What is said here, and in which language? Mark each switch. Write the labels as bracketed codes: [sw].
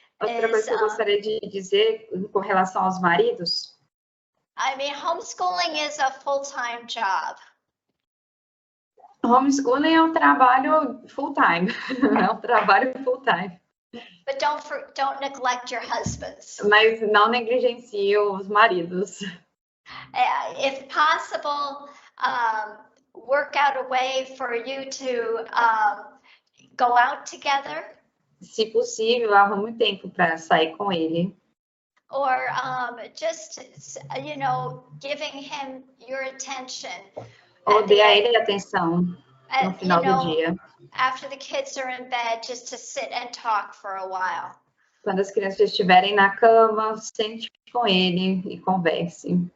[pt] Outra coisa que eu gostaria de dizer com relação aos maridos. [en] I mean, homeschooling is a full-time job. [pt] Homeschooling é um trabalho full-time. É um trabalho full-time. [en] But don't neglect your husbands. [pt] Mas não negligencie os maridos. [en] If possible, work out a way for you to go out together. [pt] Se possível, arrume tempo para sair com ele. [en] Or just, giving him your attention. [pt] Ou dê a ele atenção no final do dia. [en] After the kids are in bed, just to sit and talk for a while. [pt] Quando as crianças estiverem na cama, sente com ele e converse.